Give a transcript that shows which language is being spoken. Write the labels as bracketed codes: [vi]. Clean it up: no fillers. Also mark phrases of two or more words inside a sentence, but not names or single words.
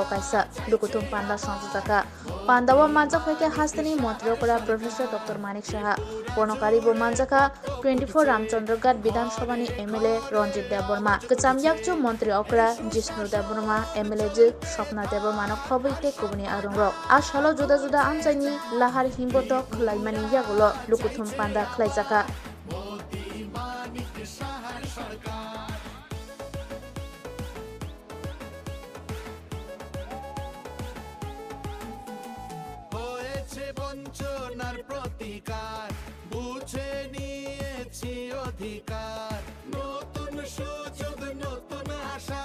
[trp] कायसा लुकुथुम पांडा संजोजाका पांडावा मानजा फैके हास्तानि मंत्रिकरा प्रोफेसर डॉक्टर मानिक साहा पर्णकारी बो मानजाका 24 रामचंद्रघाट विधानसभानि एमएलए रंजित देवबर्मा कचामयाकचु मंत्री अकरा जिष्णु देवबर्मा एमएलए जे स्वप्ना देवबर्मा खबैते कुबनि आरुंग आ सालो जुदा जुदा आमजायनि लाहार हिंबत खलाइमानि यागुलो लुकुथुम पांडा खलाइजाका [bn] বঞ্চনার প্রতিকার বুঝে নিয়েছি অধিকার নতুন সুযোগ নতুন আশা